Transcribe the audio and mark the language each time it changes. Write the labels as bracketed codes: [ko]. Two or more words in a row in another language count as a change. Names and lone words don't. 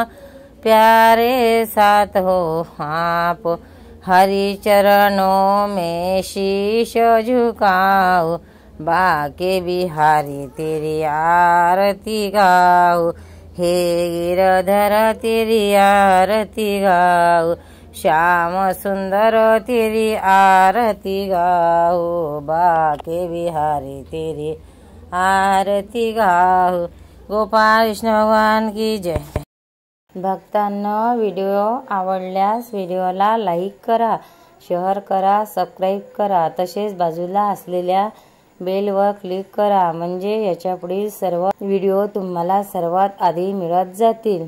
[hi] प्यारे साथ हो आप, हरि चरणों में शीश झुकाओ, बाके बिहारी तेरी आरती गाओ, हे गिरधर तेरी आरती गाओ, श्याम सुंदर तेरी आरती गाओ, बाके बिहारी तेरी आरती गाओ। गोपाल कृष्ण भगवान की जय। [mr] भक्तांनो, व्हिडिओ आवडल्यास व्हिडिओला लाईक करा, शेअर करा, सबस्क्राईब करा, तसेच बाजूला असलेल्या बेलवर क्लिक करा, म्हणजे याच्या पुढील सर्व व्हिडिओ तुम्हाला सर्वात आधी मिळत जातील।